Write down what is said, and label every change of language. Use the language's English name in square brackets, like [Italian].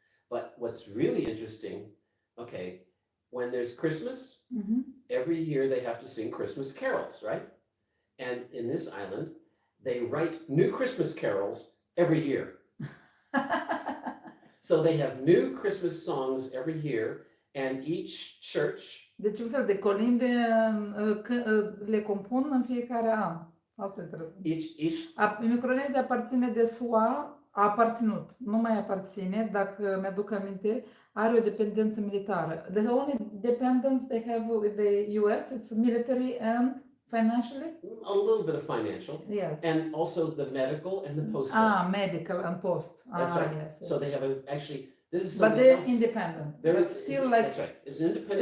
[English] But what's really interesting, okay, when there's Christmas, every year they have to sing Christmas carols, right? And in this island, they write new Christmas carols every year. So they have new Christmas songs every year, and each church. [Romanian] Deci un fel de colinde le compun în fiecare an. Asta e interesant. Micronezia aparține de SUA, a aparținut, nu mai aparține, dacă mi-aduc aminte, are o dependență militară. [English] The only dependence they have with the US, it's military and financially? A little bit of financial. Yes. And also the medical and the postal. Medical and post. That's right. Yes. So they have actually, this is but something they're else. Independent. They're, but still like, that's right. It's an independent